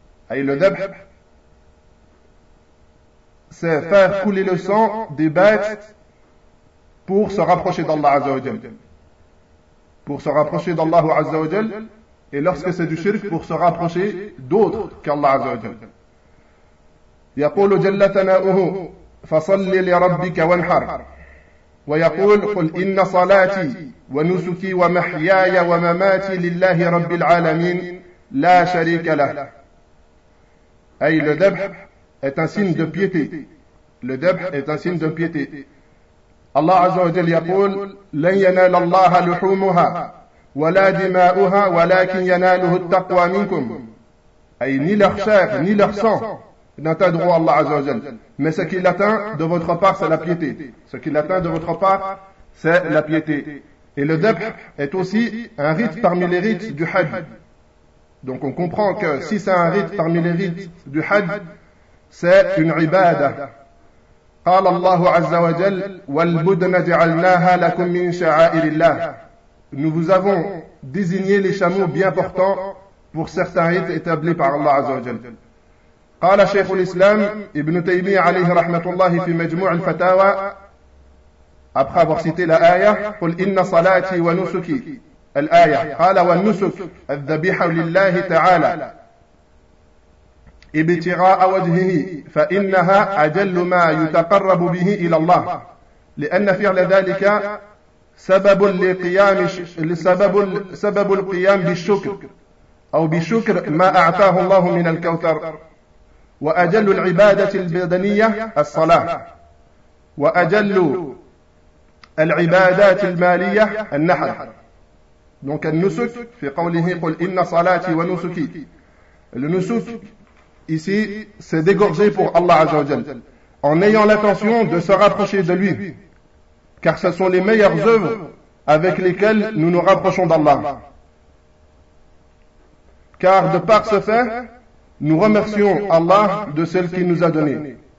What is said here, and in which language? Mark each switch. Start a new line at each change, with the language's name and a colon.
Arabic: Ay al-dhabhu,
French: c'est faire couler le sang des bêtes pour se rapprocher d'Allah Azza wa Jal. Pour se rapprocher d'Allah Azza wa Jal. Et lorsque c'est du shirk, pour se rapprocher d'autres qu'Allah Azza wa Jal.
Arabic: يقول جل ثناؤه: فصل لربك وانحر. ويقول: قل إن صلاتي ونسكي ومحياي ومماتي لله رب العالمين لا شريك له.
French: Aïe, le dhabh est un signe de piété. Le dhabh est un signe de piété.
Arabic: Allah Azza wa Jalla yaqul, لن ينال الله لحومها ولا دماؤها ولكن يناله التقوى منكم.
French: Aïe, ni leur chair, ni leur sang n'atteindront Allah Azza wa Jalla. Mais ce qui l'atteint de votre part, c'est la piété. Ce qui l'atteint de votre part, c'est la piété. Et le dhabh est aussi un rite parmi les rites du hajj. Donc on comprend que si c'est un rite parmi les rites du hajj, c'est une ibadah.
Arabic: قال الله عز وجل والبدن جعلناها لكم من شعائر الله.
French: Nous vous avons désigné les chameaux bien portants pour certains rites établis par Allah
Arabic: عز وجل. قال شيخ الإسلام ابن تيمية عليه رحمة الله في مجموع الفتاوى
French: après avoir cité la ayah,
Arabic: قل إن صلاتي ونسكي الآية قال والنسك الذبيحة لله تعالى ابتغاء وجهه فإنها أجل ما يتقرب به إلى الله لأن فعل ذلك سبب لقيام سبب القيام بالشكر أو بشكر ما أعطاه الله من الكوثر وأجل العبادة البدنية الصلاة وأجل العبادات المالية النحر. Donc النسك في قوله قل إن صلاتي ونسكي. النسك
French: ici, c'est dégorger pour Allah Azza wa Jal, en ayant l'intention de se rapprocher de lui, car ce sont les meilleures œuvres avec lesquelles nous nous rapprochons d'Allah. Car de par ce fait, nous remercions Allah de celle qui nous a donné.